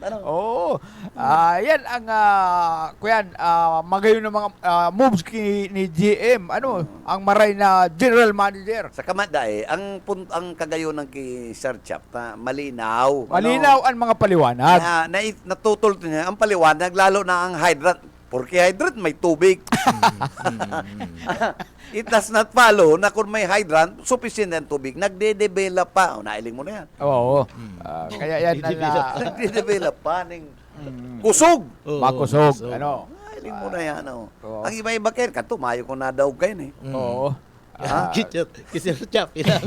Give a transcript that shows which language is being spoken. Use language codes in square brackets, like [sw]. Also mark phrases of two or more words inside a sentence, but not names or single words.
[bik] Yan ang magayon ng mga moves ni GM, ang maray na general manager. Sa kamada ang kagayon ng kay Sir Chap malinaw. Malinaw ang mga paliwanag. Natutol niya ang paliwanag lalo na ang hydrant. Porque hydrant may tubig. [en] It does not follow [bik] na kung may hydrant, sufficient ang tubig. Nagde-develop pa. Nailing mo na yan. Kaya yan Nagde-develop pa ng kusog. makusog. Nailing mo na yan. Ang iba-iba kayo, tumayo ko na daw kayo eh. Kisir Chappy lang.